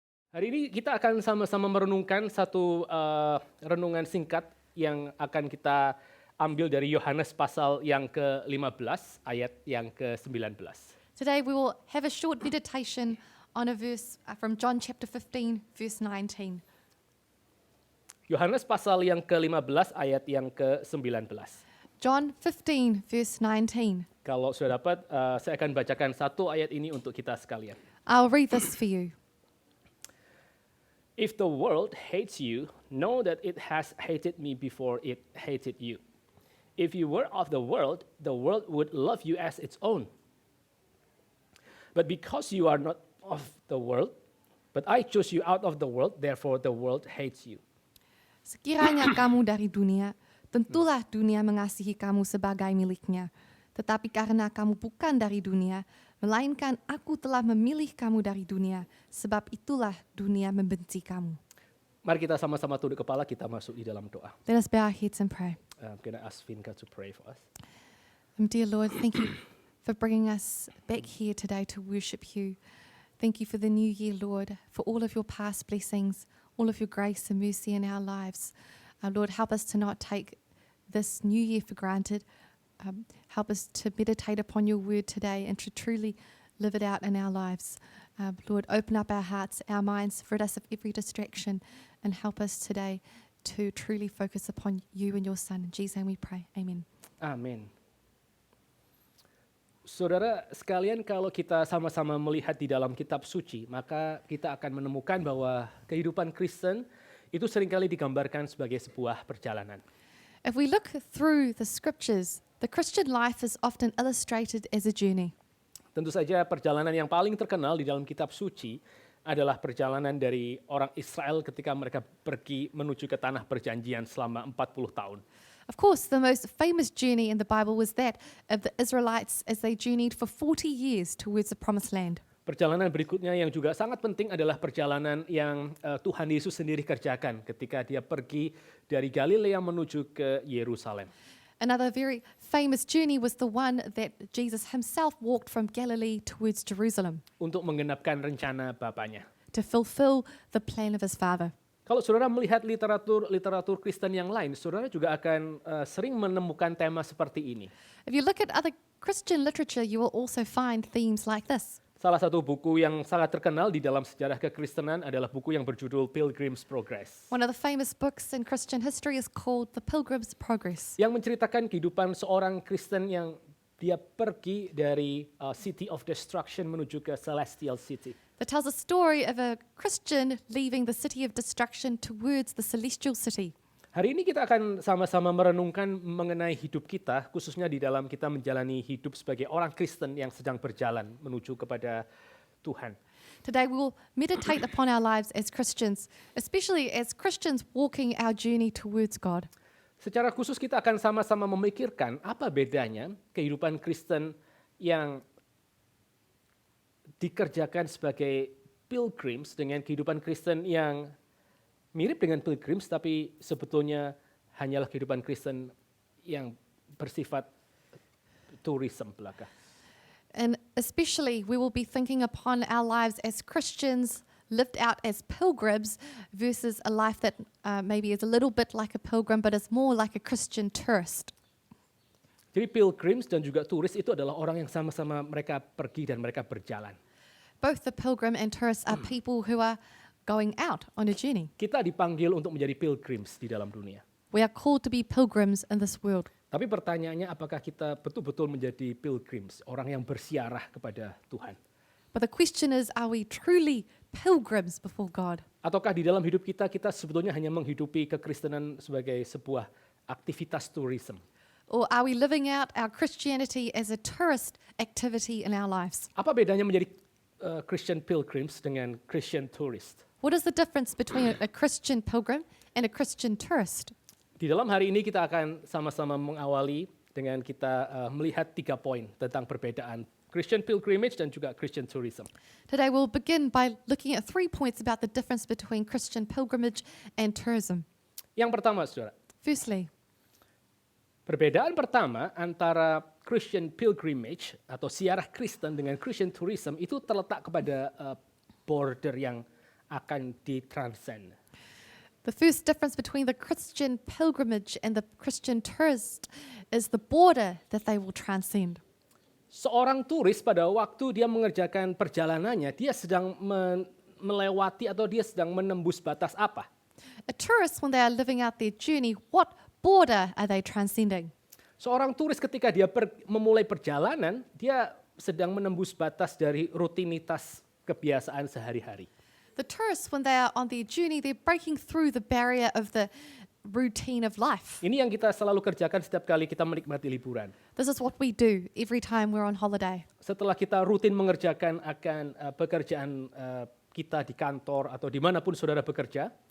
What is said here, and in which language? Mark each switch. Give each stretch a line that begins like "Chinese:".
Indonesian: Hari ini kita akan sama-sama merenungkan satu renungan singkat yang akan kita ambil dari Yohanes pasal yang ke-15 ayat yang ke-19.
English: Today we will have a short meditation on a verse from John chapter 15, verse 19.
Indonesian: Yohanes pasal yang ke-15 ayat yang ke-19.
English: John 15, verse 19.
Indonesian: Kalau sudah dapat, saya akan bacakan satu ayat ini untuk kita sekalian.
English: I'll read this for you. If the world hates you, know that it has hated me before it hated you. If you were of the world would love you as its own. But because you are not of the world, but I chose you out of the world, therefore the world hates you.
Indonesian: Sekiranya kamu dari dunia, tentulah dunia mengasihi kamu sebagai miliknya. Tetapi karena kamu bukan dari dunia, melainkan aku telah memilih kamu dari dunia, sebab itulah dunia membenci kamu. Mari kita sama-sama tunduk kepala, kita masuk di dalam doa.
English: Let us bow our heads and pray. I'm going to ask Vinka to pray for us. Dear Lord, thank you for bringing us back here today to worship you. Thank you for the new year, Lord, for all of your past blessings, all of your grace and mercy in our lives. Lord, help us to not take this new year for granted. Help us to meditate upon your word today and to truly live it out in our lives. Lord, open up our hearts, our minds, rid us of every distraction, and help us today to truly focus upon you and your Son. In Jesus' name we pray. Amen.
Indonesian: Amin. Saudara sekalian, kalau kita sama-sama melihat di dalam kitab suci, maka kita akan menemukan bahwa kehidupan Kristen itu seringkali digambarkan sebagai sebuah perjalanan.
English: If we look through the scriptures, the Christian life is often illustrated as a journey.
Indonesian: Tentu saja perjalanan yang paling terkenal di dalam kitab suci adalah perjalanan dari orang Israel ketika mereka pergi menuju ke tanah perjanjian selama 40 tahun.
English: Of course, the most famous journey in the Bible was that of the Israelites as they journeyed for 40 years towards the promised land.
Indonesian: Perjalanan berikutnya yang juga sangat penting adalah perjalanan yang Tuhan Yesus sendiri kerjakan ketika dia pergi dari Galilea menuju ke Yerusalem.
English: Another very famous journey was the one that Jesus himself walked from Galilee towards Jerusalem
Indonesian: Untuk menggenapkan rencana Bapaknya.
English: to fulfill the plan of his Father.
Indonesian: Kalau saudara melihat literatur Kristen yang lain, saudara juga akan sering menemukan tema seperti ini.
English: If you look at other Christian literature, you will also find themes like this.
Indonesian: Salah satu buku yang sangat terkenal di dalam sejarah kekristenan adalah buku yang berjudul Pilgrim's Progress.
English: One of the famous books in Christian history is called The Pilgrim's Progress.
Indonesian: Yang menceritakan kehidupan seorang Kristen yang dia pergi dari City of Destruction menuju ke Celestial City.
English: That tells a story of a Christian leaving the city of destruction towards the celestial city.
Indonesian: Hari ini kita akan sama-sama merenungkan mengenai hidup kita, khususnya di dalam kita menjalani hidup sebagai orang Kristen yang sedang berjalan menuju kepada Tuhan.
English: Today we will meditate upon our lives as Christians, especially as Christians walking our journey towards God.
Indonesian: Secara khusus kita akan sama-sama memikirkan apa bedanya kehidupan Kristen yang dikerjakan sebagai pilgrims dengan kehidupan Kristen yang mirip dengan pilgrims tapi sebetulnya hanyalah kehidupan Kristen yang bersifat tourism belaka.
English: And especially we will be thinking upon our lives as Christians lived out as pilgrims versus a life that maybe is a little bit like a pilgrim but is more like a Christian tourist.
Indonesian: Jadi pilgrims dan juga turis itu adalah orang yang sama-sama mereka pergi dan mereka berjalan.
English: Both the pilgrim and tourist are people who are going out on a journey.
Indonesian: Kita dipanggil untuk menjadi pilgrims di dalam dunia.
English: We are called to be pilgrims in this world.
Indonesian: Tapi pertanyaannya apakah kita betul-betul menjadi pilgrims, orang yang bersiarah kepada Tuhan?
English: But the question is, are we truly pilgrims before God?
Indonesian: Ataukah di dalam hidup kita sebetulnya hanya menghidupi kekristenan sebagai sebuah aktivitas tourism?
English: Or are we living out our Christianity as a tourist activity in our lives?
Indonesian: Apa bedanya menjadi
English: Christian pilgrims
Indonesian: dengan
English: Christian tourist? What is the difference between a Christian pilgrim and a Christian tourist?
Indonesian: Di dalam hari ini kita akan sama-sama mengawali dengan kita melihat 3 poin tentang perbedaan
English: Christian pilgrimage
Indonesian: dan juga
English: Christian tourism. Today we'll begin by looking at 3 points about the difference between Christian pilgrimage and tourism.
Indonesian: Yang pertama, saudara,
English: Firstly,
Indonesian: perbedaan pertama antara
English: Christian pilgrimage
Indonesian: atau siarah Kristen dengan
English: Christian tourism
Indonesian: itu terletak kepada border yang akan ditranscend.
English: The first difference between the Christian pilgrimage and the Christian tourist is the border that they will transcend.
Indonesian: Seorang turis pada waktu dia mengerjakan perjalanannya, dia sedang melewati atau dia sedang menembus batas apa?
English: A tourist, when they are living out their journey, what border are they transcending?
Indonesian: Seorang turis ketika dia memulai perjalanan, dia sedang menembus batas dari rutinitas kebiasaan sehari-hari.
English: The tourists, when they are on their journey, they're breaking through the barrier of the routine of life.
Indonesian: Ini yang kita selalu kerjakan setiap kali kita menikmati liburan.
English: This is what we do every time we're on holiday.
Indonesian: Setelah kita rutin mengerjakan akan pekerjaan kita di kantor atau dimanapun saudara bekerja,